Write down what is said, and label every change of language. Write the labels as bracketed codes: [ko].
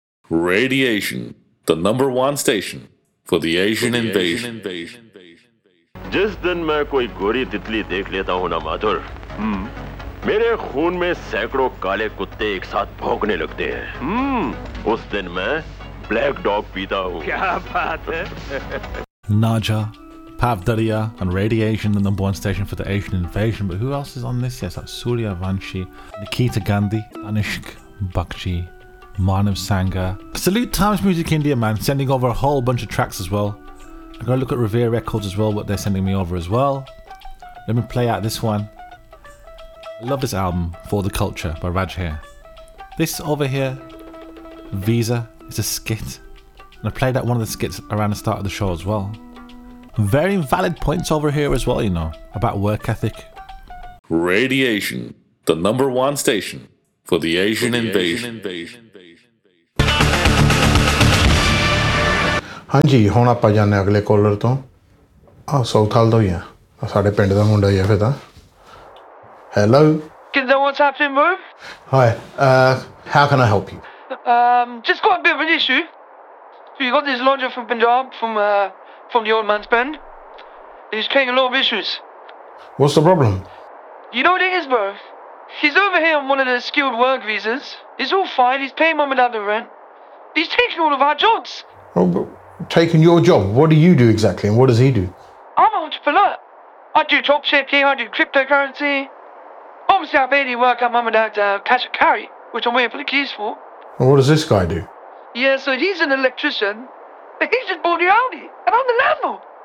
[en] Radiation, the number one station for the Asian invasion. [hi] जिस दिन मैं कोई गोरी तितली देख लेता हूँ ना माधुर, मेरे खून में सैकड़ों काले कुत्ते एक साथ भौंकने लगते हैं। उस दिन मैं ब्लैक डॉग पीता हूँ। क्या बात है? [en] Naja, Pavdaria, and Radiation, the number one station for the Asian invasion. But who else is on this? Yes, that's Surya Vanshi, Nikita Gandhi, Anishk Bakshi, Manav Sangha. Salute Times Music India, man, sending over a whole bunch of tracks as well. I'm going to look at Revere Records as well, what they're sending me over as well. Let me play out this one. I love this album, For the Culture, by Raj here. This over here, Visa, is a skit. And I played out one of the skits around the start of the show as well. Very valid points over here as well, you know, about work ethic. Radiation, the number one station for the Asian invasion. [pa] ਹਾਂ ਜੀ, ਹੁਣ ਆਪਾਂ ਜਾਂਦੇ ਹਾਂ ਅਗਲੇ collar ਤੋਂ। ਆਹ south ਹਾਲ ਤੋਂ ਹੀ ਆ, ਆਹ ਸਾਡੇ ਪਿੰਡ ਦਾ ਮੁੰਡਾ ਹੀ ਆ ਫਿਰ ਤਾਂ। ਹੈਲੋ, ਕਿਦਾਂ? [en] What's happening bro? Hi, how can I help you? Just got a bit of a issue. So you got this lodger from Punjab, from the old man's ਪੈਂਡ। He is creating a lot of issues. What's the problem? You know what it is bro? He is over here on one of the skilled work visas. He is all fine, he is paying mum and dad the rent. He is taking all of our jobs. Oh, but taking your job, what do you do exactly, and what does he do? I'm an entrepreneur. I do dropshipping, I do cryptocurrency. Obviously, I barely work at mum and dad's cash and carry, which I'm waiting for the keys for. And what does this guy do? Yeah, so he's an electrician, but he's just born in Aldi, and I'm the landlord.